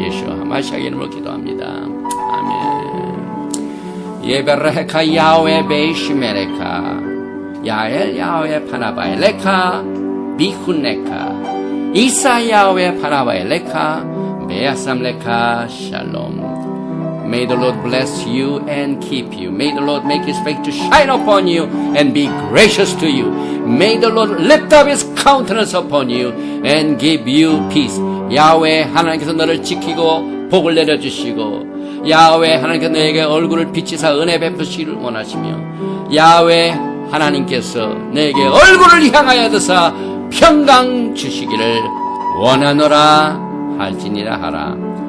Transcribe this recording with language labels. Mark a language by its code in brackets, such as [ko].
[ko] 예수 하마시아의 이름으로 기도합니다. 아멘. [he] 예베레카 야훼 베이시메레카 야엘 야훼 파나바에 레카 비훈레카 이사 야훼 파나바에 레카 메야삼 레카 샬롬. [en] May the Lord bless you and keep you. May the Lord make His face to shine upon you and be gracious to you. May the Lord lift up His countenance upon you and give you peace. [ko] 야훼 하나님께서 너를 지키고 복을 내려주시고 야훼 하나님께서 너에게 얼굴을 비치사 은혜 베푸시기를 원하시며 야훼 하나님께서 너에게 얼굴을 향하여 드사 평강 주시기를 원하노라 할지니라 하라.